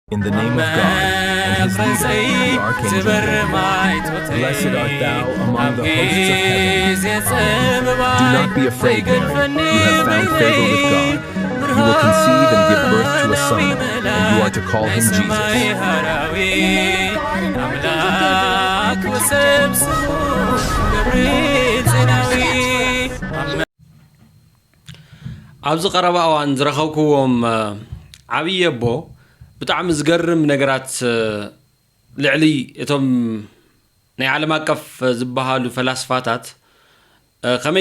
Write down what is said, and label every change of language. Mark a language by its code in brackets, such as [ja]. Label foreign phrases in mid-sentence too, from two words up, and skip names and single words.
[en] In the name of God and his leader, the archangel Gabriel, blessed art thou among the hosts of heaven. Do not be afraid, Mary, you have found favor with God. You will conceive and give birth to a son, and you are to call him Jesus. [ti] ኣብዚ ቀረባ እዋን ዝረኸብክዎም ዓብዪ ኣቦ ብጣዕሚ ዝገርም ነገራት ልዕሊ እቶም ናይ ዓለም ኣቀፍ ዝበሃሉ ፈላስፋታት ከመይ